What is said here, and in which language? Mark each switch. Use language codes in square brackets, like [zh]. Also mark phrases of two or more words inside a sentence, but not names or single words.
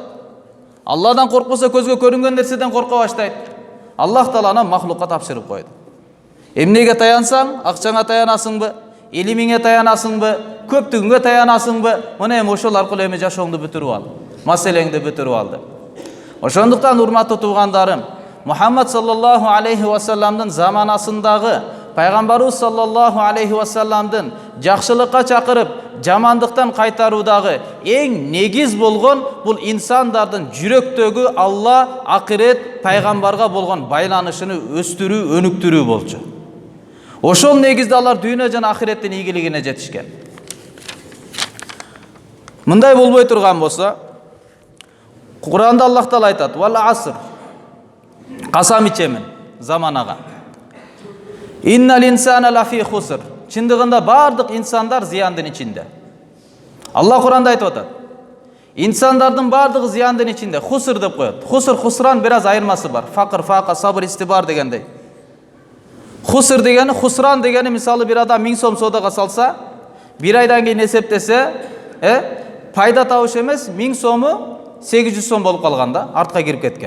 [ky] Алладан коркпосо көзгө көрүнгөн нерседен корко баштайт. Аллах Таала аны махлукка тапшырып койду. Эмнеге таянсаң, акчаңа таянасыңбы? илимиңе таянасыңбы, көптүгүнгө таянасыңбы? Мына эми ошол аркылуу эми жашооңду бүтүрүп ал, маселеңди бүтүрүп алды. Ошондуктан урматтуу туугандарым, Мухаммад [ar] صلى الله عليه وسلم [ky] заманасындагы пайгамбарыбыз [ar] صلى الله عليه وسلم [ky] жакшылыкка чакырып, жамандыктан кайтаруудагы эң негиз болгон бул инсандардын жүрөктөгү Алла, акырет, пайгамбарга болгон байланышын өстүрүү, өнүктүрүү болчу. Ошол негизде алар дүйнө жана акыреттин ийгилигине жетишкен. Мындай болбой турган болсо, Куранда Аллах Таала айтат: [ar] "والعصر", [ky] касам ичемин заманага. [ar] "إن الإنسان لفي خسر", [ky] чындыгында бардык инсандар зыяндын ичинде. Алла Куранда айтып атат. Инсандардын бардыгы зыяндын ичинде. Хуср деп коет. Хуср, хусран бир аз айырмасы бар. Факыр, фака, сабыр, истибар дегендей. Хуср дегени, хусран дегени, мисалы бир адам 1000 сом содага салса, бир айдан кийин эсептесе, пайда табыш эмес, 1000 сому 800 сом болуп калган да, артка кирип кеткен.